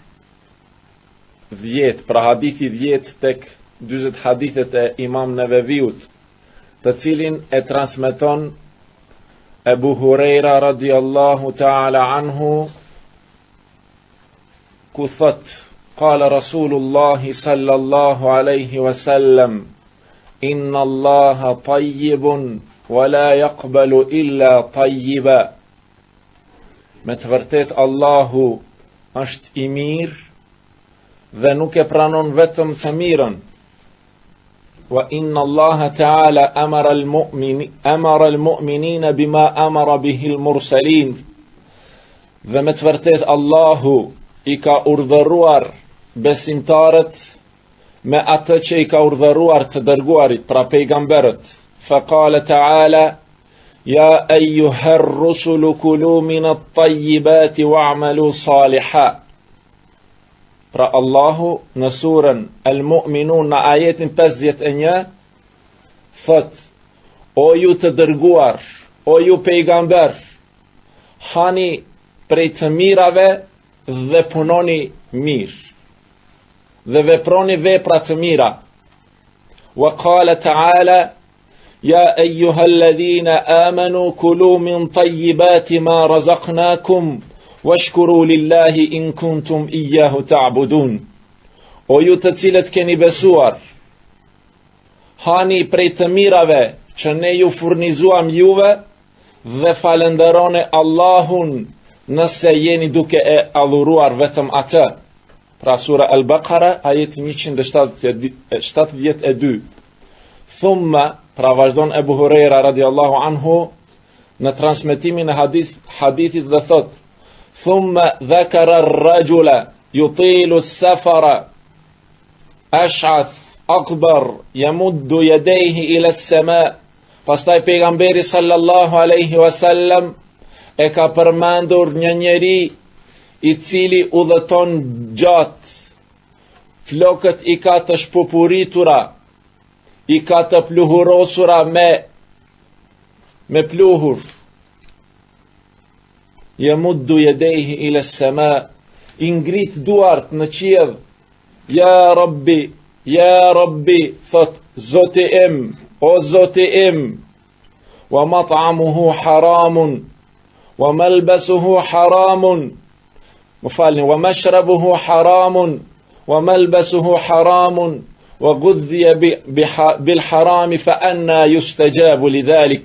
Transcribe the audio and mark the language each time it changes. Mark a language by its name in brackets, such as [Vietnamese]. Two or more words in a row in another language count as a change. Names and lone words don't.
[Albanian] 10, pra hadithi 10 tek 40 hadithet e Imam Neveviut, të cilin e transmeton Ebu Hurejra [Arabic] رضي الله تعالى عنه, [Albanian] ku thot, [Arabic] قال رسول الله صلى الله عليه وسلم إن الله طيب ولا يقبل إلا طيبا. [Albanian] Me të vërtet Allahu është I mirë dhe nuk e pranon vetëm të mirën. [Arabic] وإن الله تعالى أمر المؤمنين بما أمر به المرسلين. [Albanian] Dhe me të vërtet Allahu I ka urdhëruar besimtarët me atë që I ka urdhëruar të dërguarit, pra pejgamberët. [Arabic] فقال تعالى يا أيها الرسل كلوا من الطيبات واعملوا صالحا. [Albanian] Pra Allahu në surën Al-Mu'minun në ajetin 51 thot, o ju të dërguar, o ju pejgamber, hani prej të mirave dhe punoni mirë dhe veproni vepra të mira. [Arabic] وقال تعالى يا أيها الذين آمنوا كلوا من طيبات ما رزقناكم واشكروا لله إن كنتم إياه تعبدون. [Albanian] O ju të cilët keni besuar, hani prej të mirave që ne ju furnizuam juve dhe falenderoni Allahun nëse jeni duke e adhuruar vetëm atë. Pra sura Al-Baqara, ajeti 172. Thumma, pra vazhdon Ebu Hurejra [Arabic] رضي الله عنه [Albanian] në transmetimin e hadithit dhe thot, [Arabic] ثم ذكر الرجل يطيل السفر أشعث أكبر يمد يديه إلى السماء. [Albanian] Pastaj pejgamberi [Arabic] صلى الله عليه وسلم [Albanian] e ka përmendur një njeri I cili udhëton gjatë, flokët I ka të shpupuritura, I ka të pluhurosura me pluhur. [Arabic] يمد يديه إلى السماء, [Albanian] I ngrit duart në qiell. [Arabic] يا رب, [Albanian] thot Zoti im, o Zoti im. [Arabic] ومطعمه حرام وملبسه حرام ومشربه حرام وملبسه حرام وغذي بالحرام فأنى يستجاب لذلك.